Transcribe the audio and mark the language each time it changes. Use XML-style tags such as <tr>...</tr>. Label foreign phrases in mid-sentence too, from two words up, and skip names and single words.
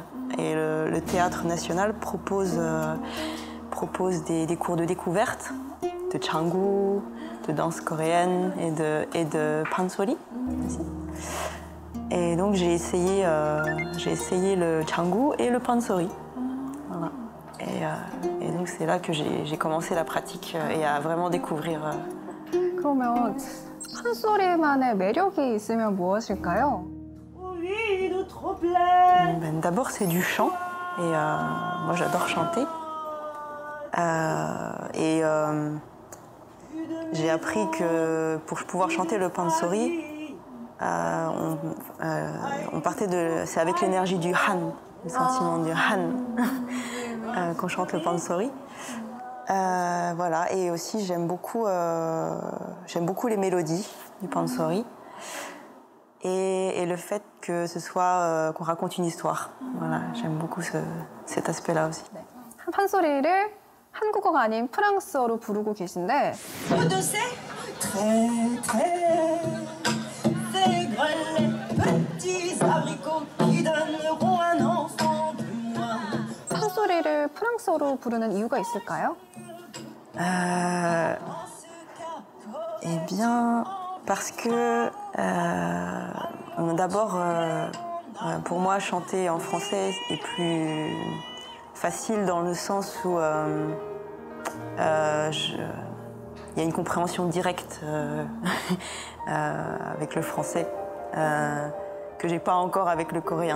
<fr>Et le Théâtre National propose des cours de découverte de Changu, de danse coréenne et de pansori aussi. Et donc j'ai essayé le Changu et le pansori. Voilà. Et donc c'est là que j'ai commencé la pratique et à vraiment découvrir.</fr> <ko>그러면 판소리만의 매력이 있으면 무엇일까요?</ko> <fr>D'abord, c'est du chant. Et moi, j'adore chanter. J'ai appris que pour pouvoir chanter le pansori, on partait de... C'est avec l'énergie du Han, le sentiment du Han, qu'on chante le pansori. Voilà, et aussi j'aime beaucoup les mélodies du pansori et le fait que ce soit qu'on raconte une histoire. Voilà, j'aime beaucoup cet aspect-là aussi.</fr> <ko>네. 판소리를 한국어가 아닌 프랑스어로 부르고 계신데. 판소리를 프랑스어로 부르는 이유가 있을까요?</ko> <fr>Eh bien, parce que d'abord, pour moi, chanter en français est plus facile dans le sens où il y a une compréhension directe avec le français que j'ai pas encore avec le coréen.</fr>